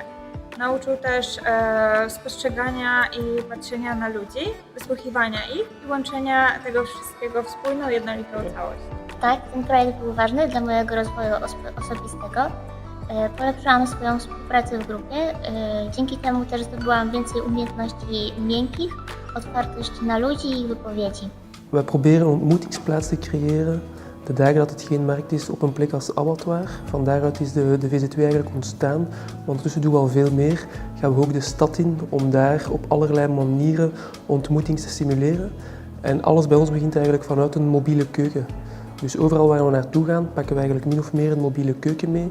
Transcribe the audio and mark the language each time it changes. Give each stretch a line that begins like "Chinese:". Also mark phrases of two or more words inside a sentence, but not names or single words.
Polish: Nauczył też spostrzegania i patrzenia na ludzi, wysłuchiwania ich i łączenia tego wszystkiego w spójną, jednolitą całość. Tak, ten projekt był ważny dla mojego rozwoju osobistego. Polepszyłam swoją współpracę w grupie, dzięki temu też zdobyłam więcej umiejętności miękkich, otwartość na ludzi i ich wypowiedzi.
Dutch: We proberen een ontmoetingsplaats te creëren, de dagen dat het geen markt is, op een plek als abattoir. Van daaruit is de VZ2 eigenlijk ontstaan. Ondertussen doen we al veel meer. Gaan we ook de stad in om daar op allerlei manieren ontmoetings te stimuleren. En alles bij ons begint eigenlijk vanuit een mobiele keuken. Dus overal waar we naartoe gaan, pakken we eigenlijk min of meer een mobiele keuken mee.